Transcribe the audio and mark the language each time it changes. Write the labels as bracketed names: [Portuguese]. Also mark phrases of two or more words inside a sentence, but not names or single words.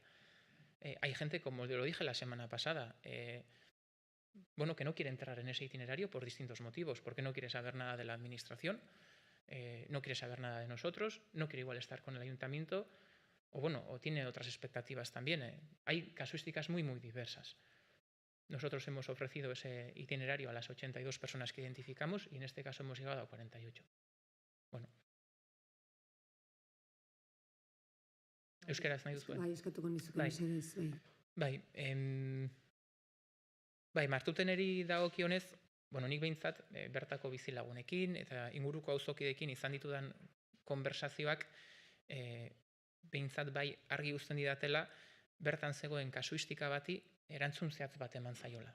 [Spanish] Hay gente, como yo lo dije la semana pasada, bueno, que no quiere entrar en ese itinerario por distintos motivos, porque no quiere saber nada de la administración, no quiere saber nada de nosotros, no quiere igual estar con el ayuntamiento, o bueno, o tiene otras expectativas también. Hay casuísticas muy, muy diversas. Nosotros hemos ofrecido ese itinerario a las 82 personas que identificamos y en este caso hemos llegado a 48. [Basque] Bueno. Euskaraz nahi duzu? Bai, eskatuko nizuke Bai. mesedez, bai. Bai, Martuteneri dagokionez, nik behintzat bertako bizilagunekin eta inguruko auzokideekin izan ditudan konversazioak behintzat bai argi uzten didatela bertan zegoen kasuistika bati erantzun zehatz bat eman zaiola.